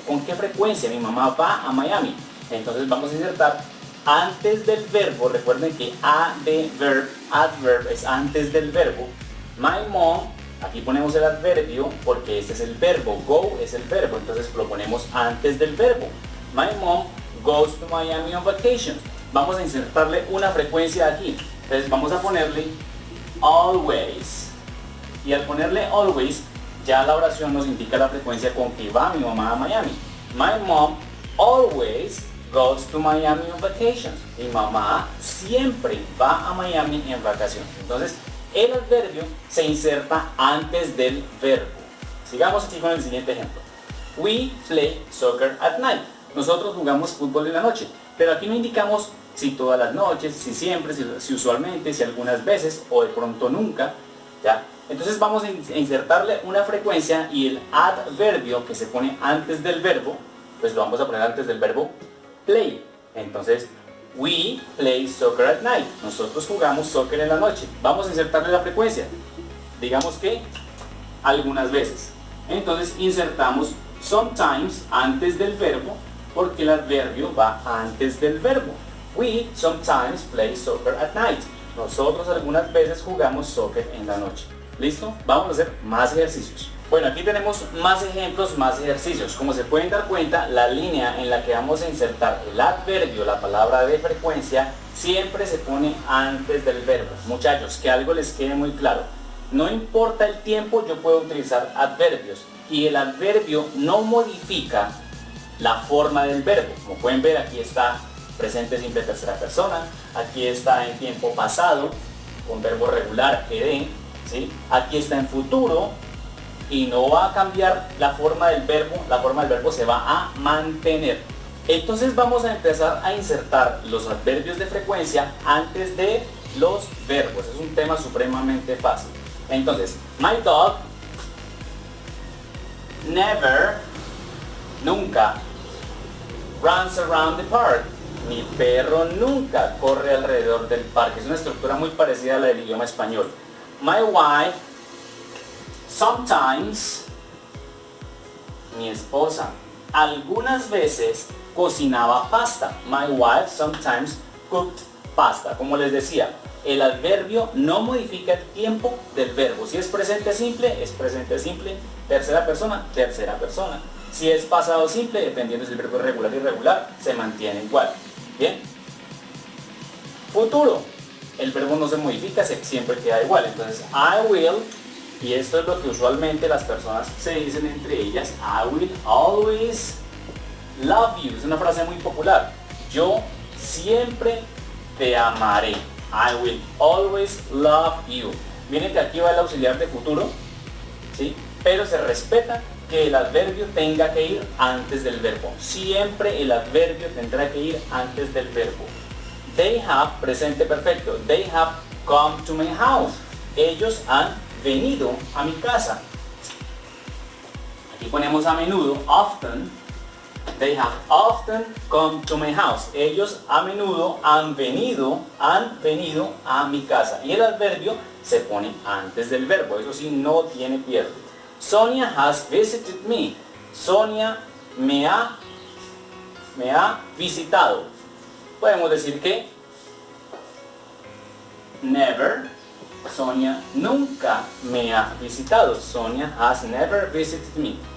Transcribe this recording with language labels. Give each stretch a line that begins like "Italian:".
Spanish: ¿Con qué frecuencia mi mamá va a Miami? Entonces vamos a insertar antes del verbo. Recuerden que adverb es antes del verbo.
English: My mom,
Spanish: aquí ponemos el adverbio porque este es el verbo. Go es el verbo, entonces lo ponemos antes del verbo.
English: My mom goes to Miami on vacation.
Spanish: Vamos a insertarle una frecuencia aquí. Entonces vamos a ponerle always. Y al ponerle always, ya la oración nos indica la frecuencia con que va mi mamá a Miami.
English: My mom always goes to Miami on vacations.
Spanish: Mi mamá siempre va a Miami en vacaciones. Entonces, el adverbio se inserta antes del verbo. Sigamos aquí con el siguiente ejemplo.
English: We play soccer at night.
Spanish: Nosotros jugamos fútbol en la noche. Pero aquí no indicamos si todas las noches, si siempre, si usualmente, si algunas veces o de pronto nunca. ¿Ya? Entonces vamos a insertarle una frecuencia y el adverbio que se pone antes del verbo, pues lo vamos a poner antes del verbo play.
English: Entonces, we play soccer at night.
Spanish: Nosotros jugamos soccer en la noche. Vamos a insertarle la frecuencia. Digamos que algunas veces. Entonces insertamos sometimes antes del verbo porque el adverbio va antes del verbo.
English: We sometimes play soccer at night.
Spanish: Nosotros algunas veces jugamos soccer en la noche. ¿Listo? Vamos a hacer más ejercicios. Bueno, aquí tenemos más ejemplos, más ejercicios. Como se pueden dar cuenta, la línea en la que vamos a insertar el adverbio, la palabra de frecuencia, siempre se pone antes del verbo. Muchachos, que algo les quede muy claro. No importa el tiempo, yo puedo utilizar adverbios. Y el adverbio no modifica la forma del verbo. Como pueden ver, aquí está presente simple tercera persona. Aquí está en tiempo pasado, con verbo regular, ed. ¿Sí? Aquí está en futuro y no va a cambiar la forma del verbo se va a mantener. Entonces vamos a empezar a insertar los adverbios de frecuencia antes de los verbos. Es un tema supremamente fácil.
English: Entonces, my dog never, nunca, runs around the park.
Spanish: Mi perro nunca corre alrededor del parque. Es una estructura muy parecida a la del idioma español.
English: My wife sometimes,
Spanish: mi esposa, algunas veces cocinaba pasta.
English: My wife sometimes cooked pasta.
Spanish: Como les decía, el adverbio no modifica el tiempo del verbo. Si es presente simple, es presente simple. Tercera persona, tercera persona. Si es pasado simple, dependiendo si el verbo es regular o irregular, se mantiene igual. Bien. Futuro. El verbo no se modifica, siempre queda igual. Entonces,
English: I will
Spanish: Y esto es lo que usualmente las personas se dicen entre ellas:
English: I will always love you.
Spanish: Es una frase muy popular. Yo siempre te amaré.
English: I will always love you.
Spanish: Miren que aquí va el auxiliar de futuro, ¿sí? Pero se respeta que el adverbio tenga que ir antes del verbo. Siempre el adverbio tendrá que ir antes del verbo.
English: They have, presente perfecto. They have come to my house.
Spanish: Ellos han venido a mi casa. Aquí ponemos a menudo, often.
English: They have often come to my house.
Spanish: Ellos a menudo han venido a mi casa. Y el adverbio se pone antes del verbo. Eso sí, no tiene pierde.
English: Sonia has visited me.
Spanish: Sonia me ha visitado. Podemos decir que never. Sonia nunca me ha visitado.
English: Sonia has never visited me.